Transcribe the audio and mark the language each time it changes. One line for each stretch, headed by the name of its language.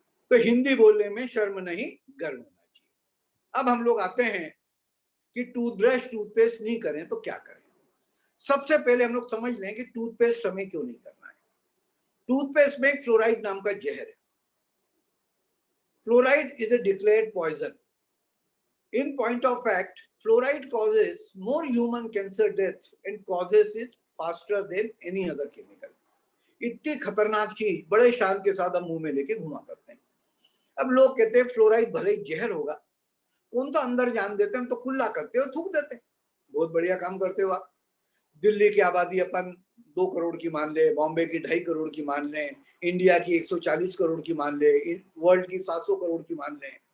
Hindi: तो हिंदी बोलने में शर्म नहीं, गर्व होना चाहिए। अब हम लोग आते हैं कि टूथब्रश टूथपेस्ट नहीं करें तो क्या करें। सबसे पहले हम लोग समझ लें कि टूथपेस्ट हमें क्यों नहीं करना है। टूथपेस्ट में फ्लोराइड नाम का जहर है।
English: Fluoride is a declared poison. In point of fact, fluoride causes more human cancer death and causes it faster than any other chemical.
Hindi: इतनी खतरनाक चीज बड़े शान के साथ हम मुंह में लेके घुमा करते हैं। अब लोग कहते हैं फ्लोराइड भले ही जहर होगा, कौन सा अंदर जान देते हैं, तो कुल्ला करते हो, थूक देते हैं। बहुत बढ़िया काम करते हो आप। दिल्ली की आबादी अपन 2 करोड़ की मान ले, बॉम्बे की 2.5 करोड़ की मान ले, इंडिया की 140 करोड़ की मान ले, वर्ल्ड की 700 करोड़ की मान ले।